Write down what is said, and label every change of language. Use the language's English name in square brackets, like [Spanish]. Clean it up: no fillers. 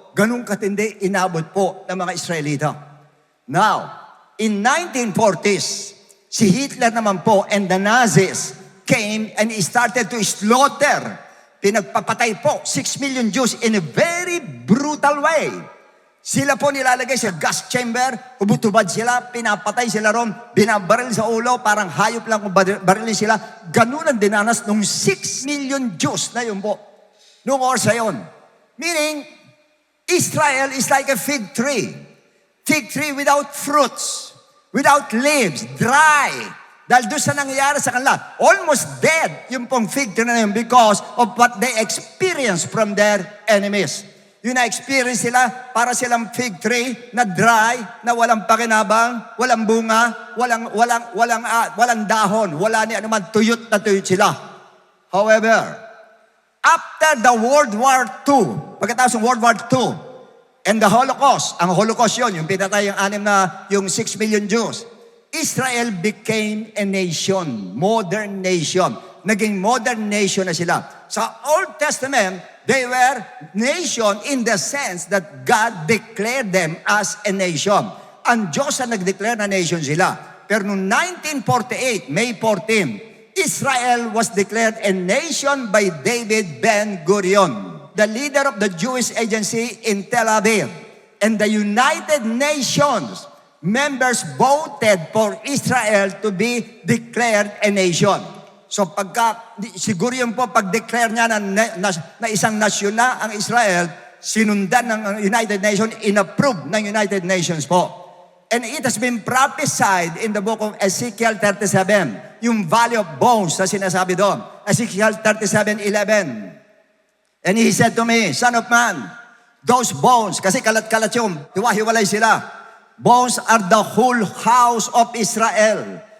[Filipino] Ganun katindi inabot po ng mga Israelita. [English] Now, in 1940s, si Hitler [Filipino] naman po [English] and the Nazis came and started to slaughter. [Filipino] Pinagpapatay po [English] 6 million Jews in a very brutal way. [Filipino] Sila po nilalagay sa gas chamber, ubutubad sila, pinapatay sila ron, binabaril sa ulo, parang hayop lang kung barilin sila. Ganun ang dinanas ng 6 million Jews na yun po. Noong oras na yun. [English] Meaning, Israel is like a fig tree. Fig tree without fruits, without leaves, dry. [Filipino] Dahil doon sa nangyayari sa kanila, [English] almost dead [Filipino] yung pong [English] fig tree [Filipino] na yun [English] because of what they experienced from their enemies. [Filipino] Yung na-experience sila, para silang fig tree na dry, na walang pakinabang, walang bunga, walang dahon, wala ni anuman, tuyot na tuyot sila. [English] However, after the World War II, [Filipino] pagkatapos ng World War II, [English] and the Holocaust, [Filipino] ang Holocaust yun, yung pinatay yung 6 million Jews, [English] Israel became a nation, modern nation. [Filipino] Naging modern nation na sila. Sa Old Testament, [English] they were nation in the sense that God declared them as a nation. [Filipino] Ang Diyos ang nag-declare na nation sila. Pero noong [English] 1948, May 14, Israel was declared a nation by David Ben-Gurion, the leader of the Jewish Agency in Tel Aviv. And the United Nations members voted for Israel to be declared a nation. [Filipino] So siguro yun po, pag-declare niya na isang nasyon na ang Israel, sinundan ng United Nations, inapprove ng United Nations po. [English] And it has been prophesied in the book of Ezekiel 37, yung valley of bones [Filipino] na sinasabi doon. [English] Ezekiel 37:11. And he said to me, Son of man, those bones, [Filipino] kasi kalat-kalat yung, hiwa-hiwalay sila. [English] Bones are the whole house of Israel.